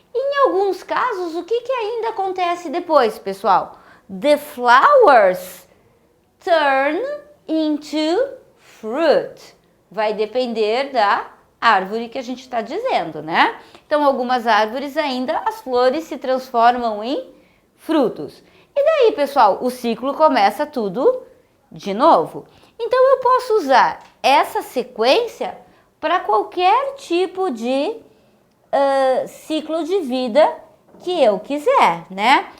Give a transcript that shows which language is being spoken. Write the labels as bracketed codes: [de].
[pt] Em alguns casos, o que ainda acontece depois, pessoal? [en] The flowers turn into fruit. [pt] Vai depender da árvore que a gente está dizendo, né? Então, algumas árvores ainda, as flores se transformam em frutos. E daí, pessoal, o ciclo começa tudo de novo. Então, eu posso usar essa sequência para qualquer tipo de ciclo de vida que eu quiser, né?